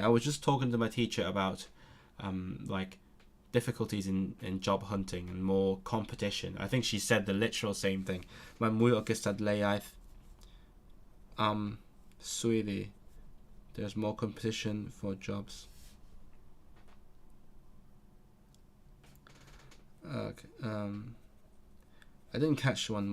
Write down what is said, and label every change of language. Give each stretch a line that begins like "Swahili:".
English: I was just talking to my teacher about like difficulties in job hunting and more competition. I think she said the literal same thing.
Welsh: Mae mwy o gystadleuaeth swyddi.
English: There's more competition for jobs. Okay, I didn't catch one.